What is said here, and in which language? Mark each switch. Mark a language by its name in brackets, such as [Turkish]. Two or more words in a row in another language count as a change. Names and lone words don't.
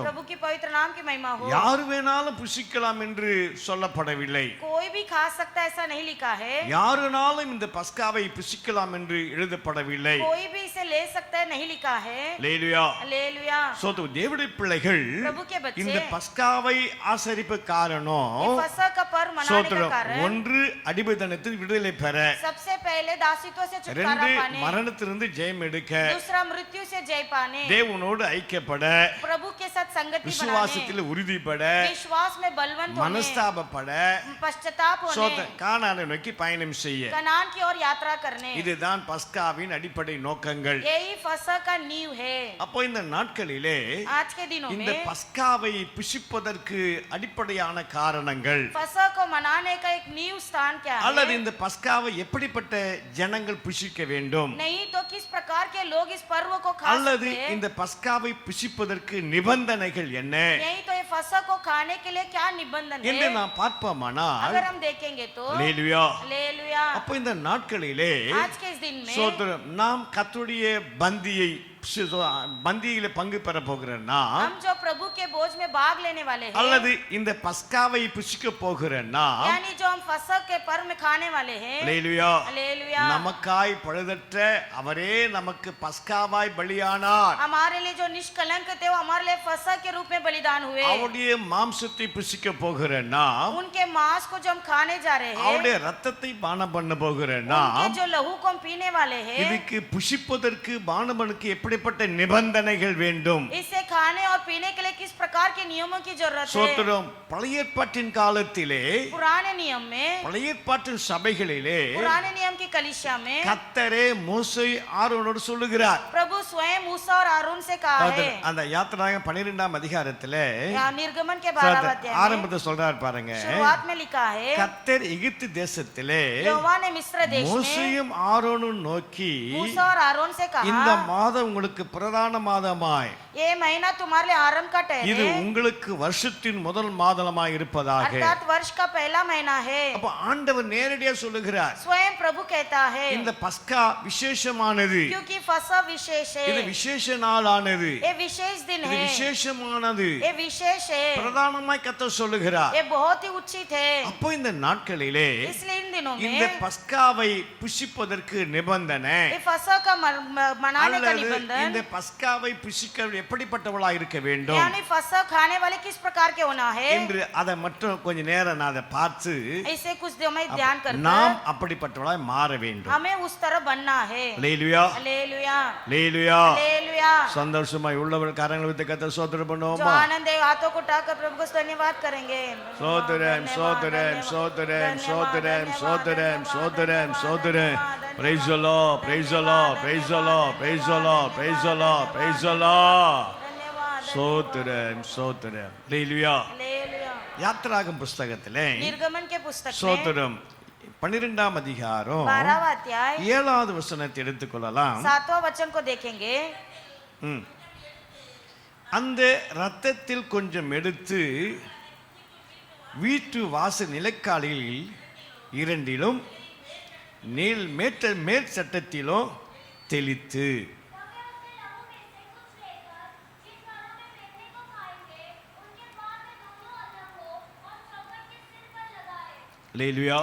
[Hindi] प्रभु की पवित्र नाम की महिमा हो। [Tamil] யார் வேணாலும் புசிக்கலாம் என்று சொல்லப்படவில்லை. [Hindi] कोई भी खा सकता ऐसा नहीं लिखा है। [Tamil] யாருனாலும் இந்த பஸ்காவை புசிக்கலாம் என்று எழுதப்படவில்லை. [Hindi] कोई भी इसे ले सकता है नहीं लिखा है। [Tamil] அல்லேலூயா. [Hindi] हालेलुया। [Tamil] சோத்திரம். தேவனுடைய பிள்ளைகள் [Hindi] प्रभु के बच्चे [Tamil] இந்த பஸ்காவை ஆசரிப்பு காரணம் [Hindi] ये फसह का पर्व मनाने का [Tamil] சோத்திரம். [Hindi] कारण [Tamil] ஒன்று அடிமைத்தனத்தில் விடுதலை பெற, [Hindi] सबसे पहले दासित्व से छुटकारा 2 पाने, [Tamil] மரணத்திலிருந்து ஜெயம் எடுக்க, [Hindi] दूसरा मृत्यु से जय पाने, [Tamil] தேவனோடு ஐக்கியப்பட, [Hindi] प्रभु के साथ संगति बनाने, [Tamil] விசுவாசத்தில் உறுதிப்பட, [Hindi] विश्वास में बलवंत होने, [Tamil] மனஸ்தாபப்பட, [Hindi] पश्चाताप होने, [Tamil] கானானை நோக்கி பயணம் செய்ய. [Hindi] कनान की ओर यात्रा करने। [Tamil] இதுதான் பஸ்காவின் அடிப்படை நோக்கங்கள். [Hindi] यही फसह का नींव है। [Tamil] அப்போ இந்த நாட்களிலே [Hindi] आज के दिनों [Tamil] இந்த [Hindi] में [Tamil] பஸ்காவை புசிப்பதற்கு அடிப்படையான காரணங்கள் [Hindi] फसह को मनाने का एक नींव स्थान क्या [Tamil] அல்லது [Hindi] है? [Tamil] இந்த பஸ்காவை எப்படிப்பட்ட ஜனங்கள் புசிக்க வேண்டும், [Hindi] नहीं तो किस प्रकार के लोग इस पर्व को खा [Tamil] அல்லது [Hindi] सकते हैं? [Tamil] இந்த பஸ்காவை புசிப்பதற்கு நிபந்தனைகள் என்ன [Hindi] नहीं तो ये फसह को खाने के लिए क्या निबंधन [Tamil] என்று [Hindi] है? [Tamil] நாம் பார்ப்போமானால் [Hindi] अगर हम देखेंगे तो [Tamil] அல்லேலூயா. [Hindi] हालेलुया। [Tamil] அப்போ இந்த நாட்களிலே [Hindi] आज के इस दिन में [Tamil] சோதரம் நாம் கர்த்தருடைய பந்தியில பங்கு பெற போகிறேன்னா, [Hindi] हम जो प्रभु के बोझ में भाग लेने वाले हैं, [Tamil] அல்லது இந்த பஸ்காவை புசிக்க போகிறேன்னா, [Hindi] यानी जो हम फसह के पर्व में खाने वाले हैं, [Tamil] அல்லேலூயா, [Hindi] हालेलुया, [Tamil] நமக்காய் பழுதற்ற அவரே நமக்கு பஸ்காவாய் பலியானார். [Hindi] हमारे लिए जो निष्कलंक थे वो हमारे लिए फसह के रूप में बलिदान हुए। [Tamil] அவருடைய மாம்சத்தை புசிக்க போகிறேன்னா, [Hindi] उनके मांस को जो हम खाने जा रहे हैं, [Tamil] அவருடைய ரத்தத்தை பானம் பண்ண போகிறேன்னா, [Hindi] उनके जो लहू को हम पीने वाले हैं, [Tamil] இதுக்கு புசிப்பதற்கு பானமனுக்கு எப்படிப்பட்ட நிபந்தனைகள் வேண்டும்? [Hindi] इसे खाने और पीने के लिए किस प्रकार के नियमों की जरूरत है? [Tamil] சோத்திரம். பழைய ஏற்பாட்டின் காலத்திலே, [Hindi] पुराने नियम में, [Tamil] பழைய ஏற்பாட்டின் சபைகளிலே [Hindi] पुराने नियम की कलीसिया में [Tamil] கர்த்தரே மோசே ஆரோனோடு சொல்லுகிறார். [Hindi] प्रभु स्वयं मूसा और आरून से कहा है। [Tamil] அந்த யாத்திராகமம் 12ஆம் அதிகாரத்திலே [Hindi] निर्गमन के 12वां अध्याय में [Tamil] ஆரம்பத்தை சொல்றாரு பாருங்க, [Hindi] शुरुआत में लिखा है, [Tamil] கர்த்தர் எகிப்து தேசத்திலே [Hindi] यहोवा ने मिस्र देश में [Tamil] மோசேயும் ஆரோனும் நோக்கி, [Hindi] मूसा और आरोन से [Tamil] இந்த [Hindi] कहा, [Tamil] மாதம் உங்களுக்கு பிரதான மாதமாய், [Hindi] ये महीना तुम्हारे लिए आरंभ का [Tamil] இது [Hindi] ठहरे, [Tamil] உங்களுக்கு வருஷத்தின் முதல் மாதமாய் இருப்பதாக. [Hindi] अर्थात वर्ष का पहला महीना है। [Tamil] அப்ப ஆண்டவர் நேரடியா சொல்லுகிறார், [Hindi] स्वयं प्रभु कहता है, [Tamil] இந்த பஸ்கா விசேஷமானது, [Hindi] क्योंकि फसह विशेष है, [Tamil] இது விசேஷ நாளானது, [Hindi] ये विशेष दिन [Tamil] இது [Hindi] है, [Tamil] விசேஷமானது, [Hindi] ये विशेष है, [Tamil] பிரதானமாய் கர்த்தர் சொல்லுகிறார். [Hindi] ये बहुत ही उचित है। [Tamil] அப்போ இந்த நாட்களிலே [Hindi] इसलिए इन दिनों [Tamil] இந்த [Hindi] में [Tamil] பஸ்காவை புசிப்பதற்கு நிபந்தனை, [Hindi] ये फसह का मनाने का [Tamil] அல்லது [Hindi] निबंधन, [Tamil] இந்த பஸ்காவை புசிக்க எப்படிப்பட்டவளா இருக்க வேண்டும் [Hindi] यानी फसह खाने वाले किस प्रकार के होना है, [Tamil] என்று அதை மட்டும் கொஞ்ச நேரம் நான் அதை பார்த்து, [Hindi] इसे कुछ समय ध्यान [Tamil] நாம் [Hindi] कर [Tamil] அப்படிப்பட்டவளாய் மாற வேண்டும். [Hindi] हमें उस तरह बनना है। [Tamil] அல்லேலூயா, [Hindi] हालेलुया, [Tamil] அல்லேலூயா. [Hindi] हालेलुया। [Tamil] சந்தோஷமாய் உள்ளவர் கரங்களை விட்டு கர்த்தர் ஸ்தோத்திரம் [Hindi] जो [Tamil] பண்ணுவோமா? [Hindi] आनंद है हाथों को उठाकर प्रभु को धन्यवाद करेंगे। [Tamil] சோதரம் சோதரம் சோதரம் சோதரம் சோதரம் சோதரம் சோதரம். [English] Praise the Lord, praise the Lord, praise the Lord, praise the Lord, praise the Lord, praise the Lord. [Hindi] धन्यवाद। [Tamil] சோதரம் சோதரம். அல்லேலூயா. [Hindi] हालेलुया। [Tamil] யாத்திராகமம் புஸ்தகத்திலே [Hindi] निर्गमन के पुस्तक में [Tamil] சோதரம் 12ஆம் அதிகாரம் [Hindi] 12वां अध्याय [Tamil] 7வது வசனத்தை எடுத்துக்கொள்ளலாம். [Hindi] 7वां वचन को देखेंगे। ம். [Tamil] அந்த இரத்தத்தில் கொஞ்சம் எடுத்து வீட்டு வாசல் நிலைக்காலில் இரண்டிலும் மேல் சட்டத்திலும் தெளித்து, அல்லேலூயா.